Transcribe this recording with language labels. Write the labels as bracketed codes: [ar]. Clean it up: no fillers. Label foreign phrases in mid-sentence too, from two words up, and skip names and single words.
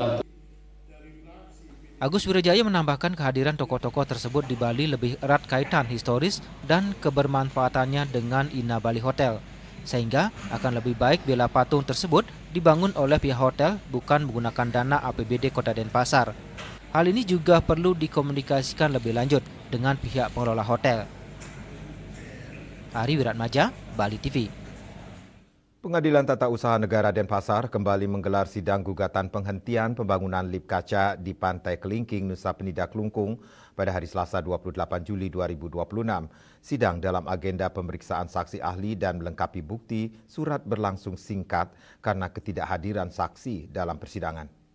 [id] Agus Wirajaya menambahkan kehadiran tokoh-tokoh tersebut di Bali lebih erat kaitan historis dan kebermanfaatannya dengan Inna Bali Hotel, sehingga akan lebih baik bila patung tersebut dibangun oleh pihak hotel bukan menggunakan dana APBD Kota Denpasar. Hal ini juga perlu dikomunikasikan lebih lanjut dengan pihak pengelola hotel. Ari Wiratmaja, Bali TV. Pengadilan Tata Usaha Negara Denpasar kembali menggelar sidang gugatan penghentian pembangunan lip kaca di Pantai Kelingking, Nusa Penida Kelungkung pada hari Selasa 28 Juli 2026. Sidang dalam agenda pemeriksaan saksi ahli dan melengkapi bukti surat berlangsung singkat karena ketidakhadiran saksi dalam persidangan.